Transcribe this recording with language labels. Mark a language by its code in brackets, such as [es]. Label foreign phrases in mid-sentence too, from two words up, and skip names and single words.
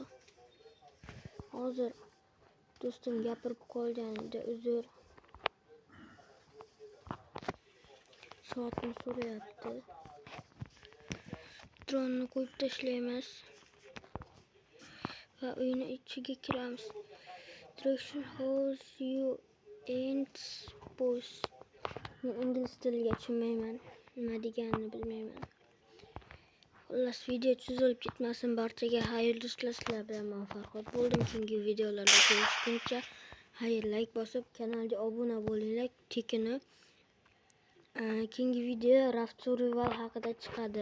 [uz] Hozir do'stim gapirib qolganida uzr. Soatni so'rayapti. Dronni qo'yib tashlaymiz. Va uyni ichiga kiramiz. [en] Direction house you ain't supposed. [uz] Men ingliz tiliga tushunmayman. Nima deganini bilmayman. Xullas video cho'zilib ketmasin, barchaga xayr do'stlar, sizlar bilan men Farhod bo'ldim. Keyingi videolarda ko'rishguncha xayr, like bosib kanalga obuna bo'linglar. Tekini keyingi video Raft Survival haqida chiqadi.